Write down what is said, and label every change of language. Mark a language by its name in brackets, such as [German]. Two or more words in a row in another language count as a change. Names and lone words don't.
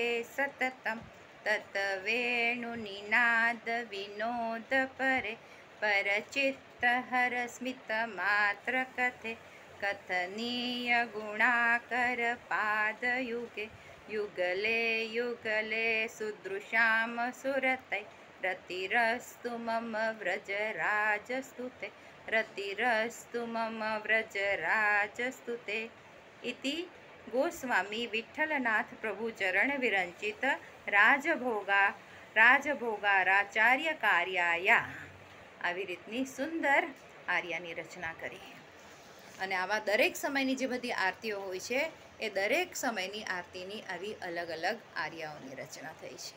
[Sanskrit] સતતમ તત વેણુ નિનાદ વિનોદ પરે પરચિત્ત હર સ્મિત માત્ર કથે કથનીય ગુણાકર પાદયુગે યુગલે યુગલે સુદૃશામ સુરતૈ રતિરસ્તુ મમ વ્રજરાજસ્તુતે રતિરસ્તુ મમ વ્રજરાજસ્તુતે। इति गोस्वामी विठ्ठलनाथ प्रभु चरण विरंचित રાજભોગારાચાર્ય કાર્યાયા [Gujarati] આવી રીતની સુંદર આર્યાની રચના કરી। અને આવા દરેક સમયની જે બધી આરતીઓ હોય છે એ દરેક સમયની આરતીની આવી અલગ અલગ આર્યાઓની રચના થઈ છે।